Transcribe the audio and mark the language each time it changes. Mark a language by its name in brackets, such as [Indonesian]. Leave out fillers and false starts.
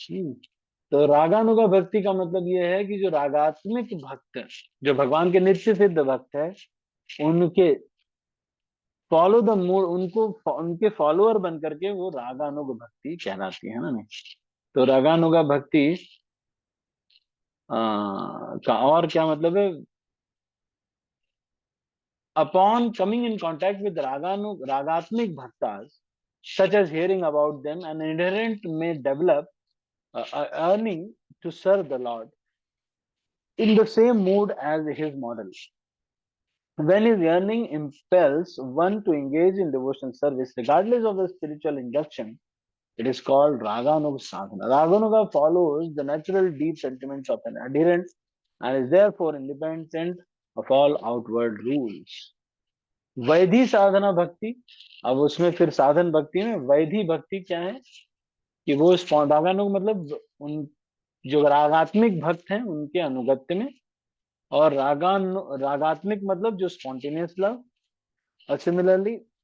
[Hindi] तो रागानुगा भक्ति का मतलब ये है कि जो रागात्मिक भक्त, जो भगवान के नित्य सिद्ध भक्त है, उनके [English] follow the mood, [Hindi] उनके फॉलोअर बन करके वो रागानुग भक्ति कहलाती है ना। नहीं, तो रागानुगा भक्ति का और क्या मतलब है? [English] Upon coming in contact with ragatmika bhaktas, such as hearing about them, an adherent may develop a yearning to serve the Lord in the same mood as his model. When his yearning impels one to engage in devotional service, regardless of the spiritual induction, it is called Raganuga sadhana. Raganuga follows the natural deep sentiments of an adherent and is therefore independent of all outward rules. [Hindi] Vaidhi साधना भक्ति, अब उसमें फिर साधन भक्ति में वैधि भक्ति क्या है कि वो रागानुग मतलब उन जो रागात्मिक भक्त हैं उनके अनुगत्य में, और रागात्मिक मतलब जो स्पॉन्टेनियस लव, और सिमिलरली